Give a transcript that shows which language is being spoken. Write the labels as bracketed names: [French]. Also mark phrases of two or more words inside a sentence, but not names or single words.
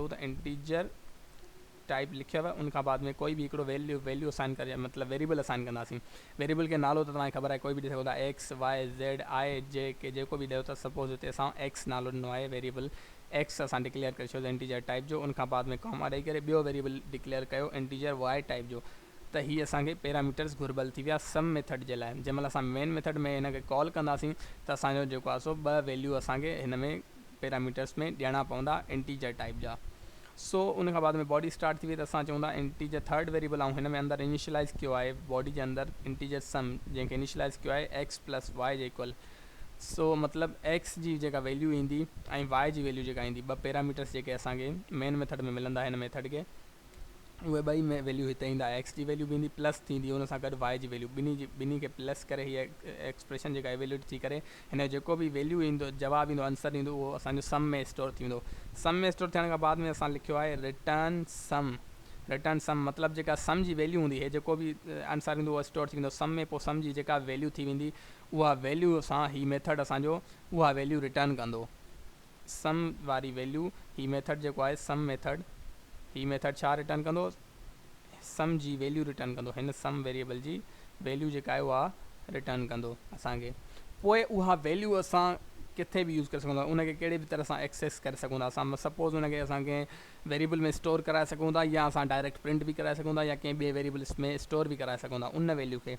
[Sindhi] त [English] integer type [Sindhi] लिखियव, उन खां बाद में कोई बि हिकिड़ो [English] value assign [Sindhi] करे, मतिलबु [English] variable assign [Sindhi] कंदासीं। वेरिएबल खे नालो त तव्हांखे ख़बर आहे, कोई बि ॾेई सघो था, [English] x y z i [Sindhi] जेको बि ॾियो त सपोज़ हिते असां एक्स नालो ॾिनो आहे, [English] variable x [Sindhi] असां डिक्लेयर करे छॾियो [English] integer type [Sindhi] जो, उन खां बाद में कॉमा ॾेई करे ॿियो वेरिएबल डिक्लेयर कयो [English] integer y type [Sindhi] जो, त हीअ असांखे पैरामीटर्स घुरबल थी विया [English] sum method [Sindhi] जे लाइ। जंहिं महिल असां [English] main method [Sindhi] में हिन खे कॉल कंदासीं त असांजो जेको आहे सो ॿ वैल्यू असांखे हिन में पैरामीटर्स में ॾियणा पवंदा [English] integer type [Sindhi] जा। सो उन खां बाद में [English] body start [Sindhi] थी वई त असां चऊं था [English] integer third variable [Sindhi] ऐं हिन में अंदरि इनिशियलाइज़ कयो आहे बॉडी जे अंदरि [English] integer sum, [Sindhi] जंहिंखे इनिशियलाइज़ कयो आहे [English] x plus y [Sindhi] जे इक्वल। सो मतिलबु एक्स जी जेका वैल्यू ईंदी ऐं वाई जी वैल्यू जेका ईंदी, ॿ पैरामीटर्स जेके असांखे [English] main method [Sindhi] में मिलंदा हिन मेथड खे, उहे ॿई में वैल्यू हिते ईंदा। एक्स जी वैल्यू बि ईंदी प्लस थींदी हुन सां गॾु वाई जी वैल्यू, ॿिन्ही खे प्लस करे हीअ एक्सप्रेशन जेका एवेल्यूट थी करे हिन जो जेको बि वैल्यू ईंदो, जवाबु ईंदो, आंसर ईंदो, उहो असांजो सम में स्टोर थी वेंदो। सम में स्टोर थियण खां बाद में असां लिखियो आहे [English] return sum [Sindhi] मतिलबु जेका सम जी वैल्यू हूंदी, हे जेको बि आंसर ईंदो उहो स्टोर थी वेंदो सम में। पोइ सम जी जेका वैल्यू थी वेंदी उहा वैल्यू सां ही मेथड असांजो उहा वैल्यू रिटर्न कंदो, सम वारी वैल्यू। ही मेथड जेको आहे [English] sum method, [Sindhi] ही मेथड छा रिटर्न कंदो? सम जी वैल्यू रिटर्न कंदो। हिन [English] sum variable [Sindhi] जी वैल्यू जेका आहे उहा रिटर्न कंदो असांखे। पोइ उहा वैल्यू असां किथे बि यूज़ करे सघूं था, उनखे कहिड़े बि तरह सां एक्सेस करे सघूं था। असां सपोज़ उनखे असांखे वेरिएबल में स्टोर कराए सघूं था, या असां [English] direct print [Sindhi] बि कराए सघूं था, या कंहिं ॿिए वेरिएबल्स में स्टोर बि कराए सघूं था उन वैल्यू खे।